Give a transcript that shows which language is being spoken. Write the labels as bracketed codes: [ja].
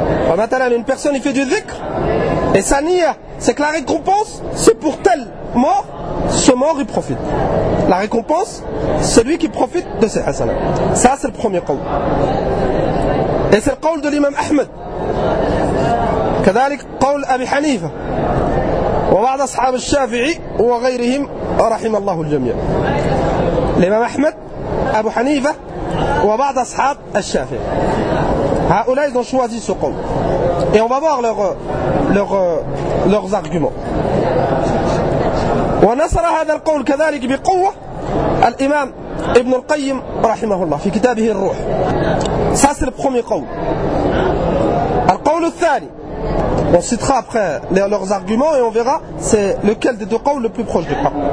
[fr] ومثلاً une personne il fait du dhikr et sa niya c'est que la récompense c'est pour tel mort ce mort il profite. La récompense c'est lui qui profite de ses hasanat. Ça c'est le premier قول. Et c'est le قول de l'imam Ahmed. [ar] كذلك قول أبي حنيفة وبعض أصحاب الشافعي وغيرهم رحم الله الجميع. الإمام أحمد أبو حنيفة وبعض أصحاب الشافعي هؤلاء [fr] ils ont choisi ce [ar] قول. [fr] Et on va voir leurs arguments. [ar] ونصر هذا القول كذلك بقوة الإمام ابن القيم رحمه الله في كتابه الروح. [fr] Ça c'est le premier [ar] قول. القول الثاني [fr] On citera après leurs arguments et on verra c'est lequel des deux qawls le plus proche du Coran.